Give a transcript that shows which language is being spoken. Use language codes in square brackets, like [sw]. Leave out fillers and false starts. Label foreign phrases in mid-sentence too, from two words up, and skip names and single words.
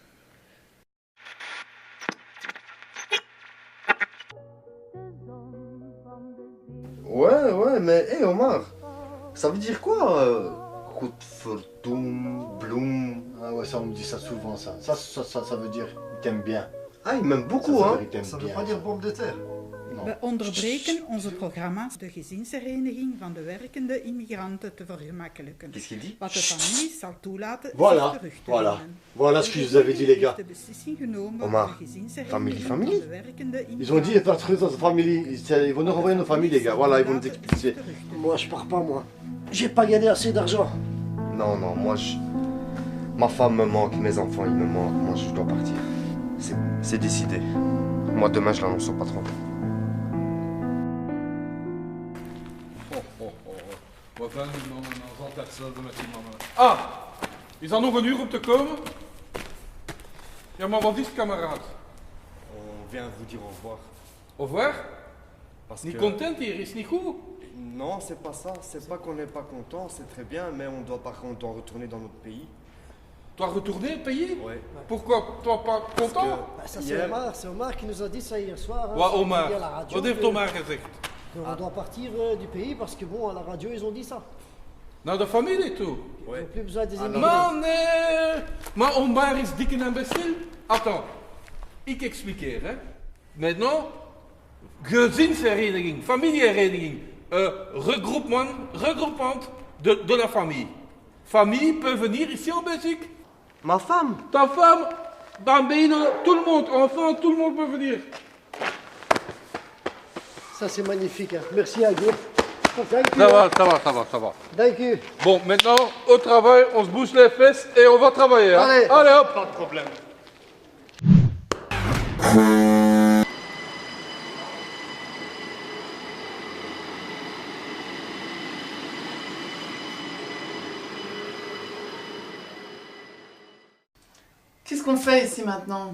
[fr] Ouais, mais hé Omar, ça veut dire quoi [nl] Goedverdoen, Bloem? [fr] Ah ouais, ça on me dit ça souvent ça. Ça veut dire il t'aime bien. Ah, il m'aime beaucoup, ça, hein. Ça veut pas dire bombe de terre. Non. [nl] We onderbreken onze programma's de gezinshereniging van de werkende immigranten te vergemakkelijken. [fr] Qu'est-ce qu'il dit? [nl] Wat de familie zal toelaten [fr] Voilà, [nl] zich terug te [fr] voilà. [nl] nemen. [fr] Voilà ce que je vous avais dit les gars. [nl] De beslissing genomen Omar, om de gezinshereniging famille. van de werkende [fr] Ils ont dit faire truc dans sa famille. Ils vont nous renvoyer nos familles les gars. Voilà, ils vont nous expulser. Moi, je pars pas, moi. J'ai pas gagné assez d'argent. Non, ma femme me manque, mes enfants ils me manquent. Moi je dois partir. C'est décidé. Moi demain je l'annonce au patron. [nl] Wat dan is altijd hetzelfde met die mannen. Ah, is dat nog een uur om te komen? Ja, maar wat is het, kameraad? [fr] On vient vous dire au revoir. Au revoir? Parce [nl] Niet [fr] que... [nl] content hier, is niet goed? [fr] Non, c'est pas ça. C'est pas qu'on n'est pas content, c'est très bien, mais on doit retourner dans notre pays. Tu dois retourner au pays? Ouais. Pourquoi? Tu n'es pas content? Bah, ça, c'est Omar qui nous a dit ça hier soir. Hein, Ouais, Omar. à la radio, [nl] Wat heeft Omar gezegd? [fr] On doit partir du pays parce que bon, à la radio, ils ont dit ça. [nl] Naar de familie toe? [fr] Ils n'ont plus besoin des immigrés. [nl] Maar nee! Maar Omar is dik en imbécile. [fr] Attends, [nl] ik expliqueer, hè. [fr] Maintenant, [nl] gezinshereniging, familiehereniging, [fr] regroupement de la famille. Famille peut venir ici en Belgique. Ma femme? Ta femme, bambino, tout le monde, enfant, tout le monde peut venir. Ça, c'est magnifique. Hein. Merci à Dieu. Ça va. [nl] Dank u. [fr] Bon, maintenant, au travail, on se bouge les fesses et on va travailler. Hein. Allez hop! Pas de problème. Qu'est-ce qu'on fait ici maintenant?